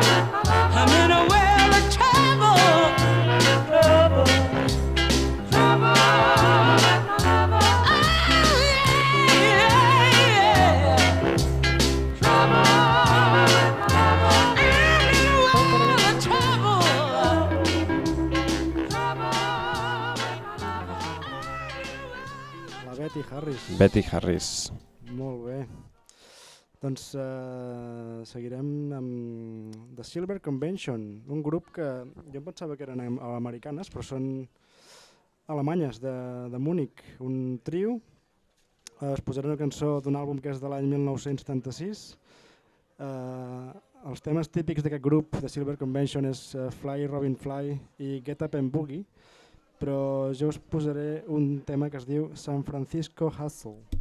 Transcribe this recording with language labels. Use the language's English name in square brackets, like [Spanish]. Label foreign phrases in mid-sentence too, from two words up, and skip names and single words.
[English] I'm in a world of trouble, trouble, trouble. Oh, yeah, yeah, trouble. I'm in a world of trouble, [Catalan] La Betty Harris. Betty Harris. Molt bé. Doncs seguirem amb The Silver Convention, un grup que jo em pensava que eren americanes, però són alemanyes, de Múnich, un trio. Es posarà una cançó d'un àlbum que és de l'any 1976. Els temes típics d'aquest grup, The Silver Convention, és Fly, Robin Fly i Get Up and Boogie, però jo us posaré un tema que es diu San Francisco Hustle.